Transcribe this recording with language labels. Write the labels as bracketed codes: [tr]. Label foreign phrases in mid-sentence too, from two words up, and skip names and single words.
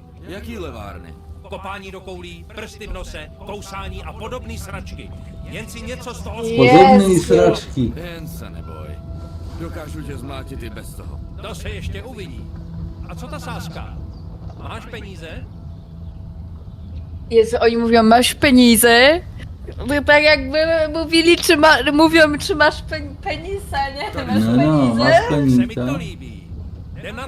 [cs] Jaký levárny? Kopání do koulí, prsty v nose, kousání a podobné sračky. Jen si něco z toho... Podobné sračky. Jen se neboj. Dokážu tě zmlátit i bez toho. To se ještě uvidí. A co ta sázka? Máš peníze? [pl] Jezu, oni mówią, masz peníze? To tak jakby mówili, mówią, czy masz penisa, nie? Masz No, masz [cs] Se mi to [pl] penisa. [cs] líbí. Jdem na to.